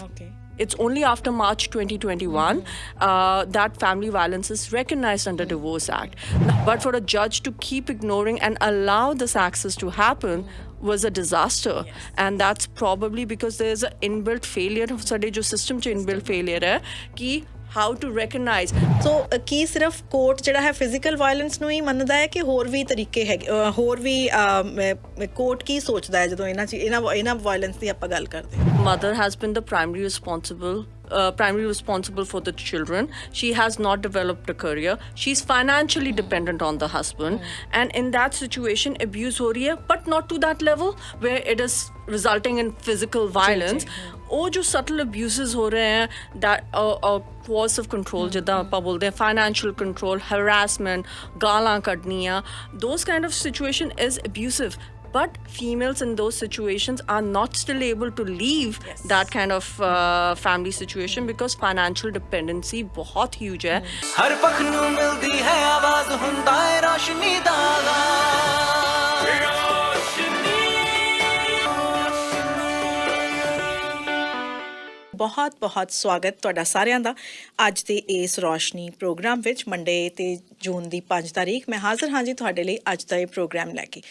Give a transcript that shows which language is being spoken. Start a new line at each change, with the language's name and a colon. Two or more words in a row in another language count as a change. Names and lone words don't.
English: Okay. It's only after March 2021 that family violence is recognized under Divorce Act. But for a judge to keep ignoring and allow this access to happen was a disaster. Yes. And that's probably because there's an inbuilt failure of
Punjabi: ਸਾਡੇ ਜੋ
English: system 'ਚ inbuilt failure
Punjabi: ਹੈ ਕਿ
English: how to recognize.
Punjabi: So ਕੀ ਸਿਰਫ ਕੋਰਟ ਜਿਹੜਾ ਹੈ
English: physical violence
Punjabi: ਨੂੰ ਹੀ ਮੰਨਦਾ ਹੈ ਕਿ ਹੋਰ ਵੀ ਤਰੀਕੇ ਹੈਗੇ? ਹੋਰ ਵੀ ਕੋਰਟ ਕੀ ਸੋਚਦਾ ਹੈ ਜਦੋਂ ਇਹਨਾਂ ਵਾਇਲੈਂਸ ਦੀ ਆਪਾਂ ਗੱਲ ਕਰਦੇ ਹਾਂ?
English: Mother has been the primary responsible for the children. She has not developed a career. She's financially dependent on the husband. And in that situation, abuse
Hindi: हो रही है,
English: but not to that level where it is resulting in physical violence.
Punjabi: ਉਹ ਜੋ
English: subtle abuses
Punjabi: ਹੋ ਰਹੇ ਹੈ,
English: that coercive control
Punjabi: ਜਿੱਦਾਂ ਆਪਾਂ ਬੋਲਦੇ ਹਾਂ,
English: financial control, harassment,
Punjabi: ਗਾਲਾਂ ਕੱਢਣੀਆਂ,
English: those kind of situation is abusive. But females in those situations are not still able to leave that kind of family situation because financial dependency बहुत huge है.
Punjabi: ਹਰ ਪੱਖ ਨੂੰ ਮਿਲਦੀ ਹੈ ਆਵਾਜ਼ ਹੁੰਦਾ ਹੈ ਰੋਸ਼ਨੀ ਦਾ. ਬਹੁਤ ਸਵਾਗਤ ਤੁਹਾਡਾ ਸਾਰਿਆਂ ਦਾ ਅੱਜ ਦੇ ਇਸ ਰੋਸ਼ਨੀ ਪ੍ਰੋਗਰਾਮ ਵਿੱਚ। ਮੰਡੇ ਤੇ ਜੂਨ ਦੀ 5 ਤਾਰੀਖ ਮੈਂ ਹਾਜ਼ਰ ਹਾਂ ਜੀ ਤੁਹਾਡੇ ਲਈ ਅੱਜ ਦਾ ਇਹ ਪ੍ਰੋਗਰਾਮ ਲੈ ਕੇ।